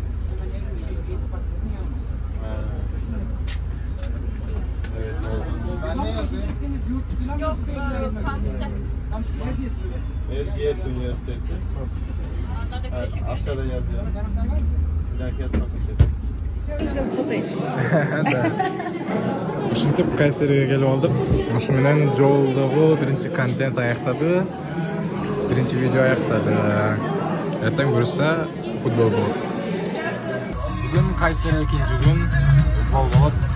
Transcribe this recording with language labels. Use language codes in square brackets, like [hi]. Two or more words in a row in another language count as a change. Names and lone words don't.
[tr] Hemen Eğitim Fakültesi'nin yanımız. Evet, oldu. Ben ne yazayım? Yok, kampüse. Erciyes Üniversitesi. Erciyes Üniversitesi. Anladık, Evet, teşekkür aşağıda ederim. yazıyor. İlahiyat Fakültesi. [ky] Ушинтип Кайсерге келип алдык. Ушу менен жолдогу биринчи контент аяктады. Биринчи видео аяктады. Эртең буюрса футбол болот. Бүгүн Кайсери экинчи күн футбол болот.